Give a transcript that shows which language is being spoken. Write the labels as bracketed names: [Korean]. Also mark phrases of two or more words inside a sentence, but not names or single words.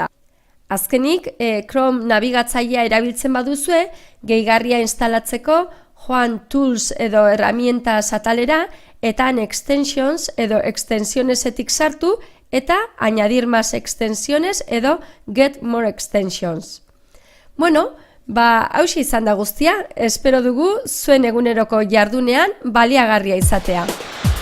[Basque] Azkenik, Chrome nabigatzailea erabiltzen baduzue, gehigarria instalatzeko joan Tools edo herramientas atalera eta Extensions edo extensionesetik sartu eta [Spanish] añadir más extensiones [Basque] edo [English] get more extensions. [Basque] Bueno, hauxe izan da guztia, espero dugu zuen eguneroko jardunean baliagarria izatea.